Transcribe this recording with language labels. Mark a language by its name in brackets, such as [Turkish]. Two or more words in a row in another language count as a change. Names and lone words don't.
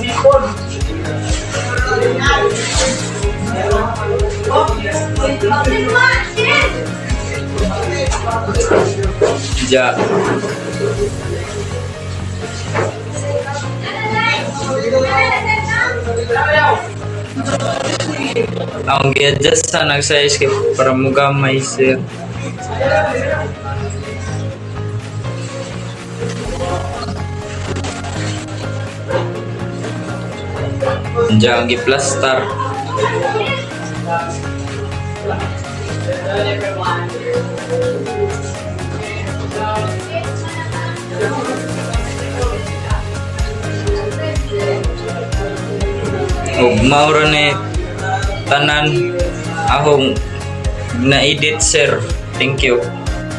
[Cebuano] Diyan. Ang gi-adjust sa ng size para mugamay sir. Diyan gi-plaster. Ug maura ni tanan akong na-edit sir. [English] Thank you.